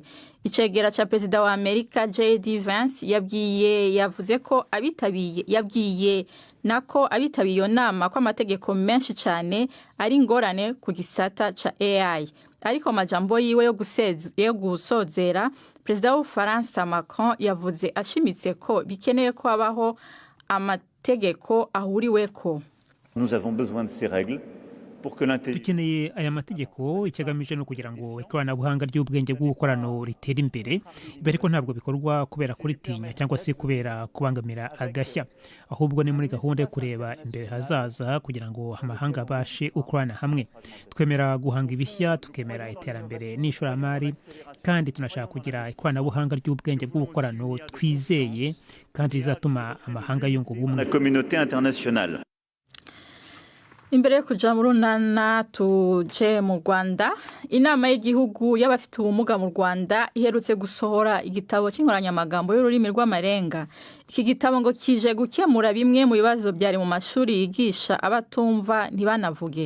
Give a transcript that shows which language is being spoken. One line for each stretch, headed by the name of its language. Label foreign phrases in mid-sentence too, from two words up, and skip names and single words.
Rundi: Icegera ca Perezida wa Amerika J.D. Vance yavuze ko abitabiriye iyo nama ko amategeko menshi cyane ari ingorane ku gisata ca AI. Ariko majambo yiwe yo gusozera, Perezida w'Ubufaransa Macron yavuze ashimitse ko bikeneye ko habaho amategeko ahuriweko.
French: Nous avons besoin de ces règles pour que
Kinyarwanda: dukeneye aya mategeko, icyagamije no kugira ngo ikoranabuhanga ry'ubwenge bw'ubukorano ritere imbere, ariko ntabwo bikorwa kubera kuritinya cyangwa se kubera kubangamira agashya, ahubwo ni muri gahunda yo kureba imbere hazaza kugira ngo amahanga abashe gukorana hamwe. Twemera guhanga ibishya, tukemera iterambere n'ishoramari, kandi tunashaka kugira ikoranabuhanga ry'ubwenge bw'ubukorano twizeye kandi rizatuma amahanga yunga ubumwe.
French: La communauté internationale.
Kinyarwanda: Imbere yo kuja mu runana tuje mu Rwanda, inama y'igihugu y'abafite ubumuga mu Rwanda iherutse gusohora igitabo cy'inkoranyamagambo y'ururimi rw'amarenga. Iki gitabo ngo kije gukemura bimwe mu bibazo byari mu mashuri yigisha abatumva ntibanavuge.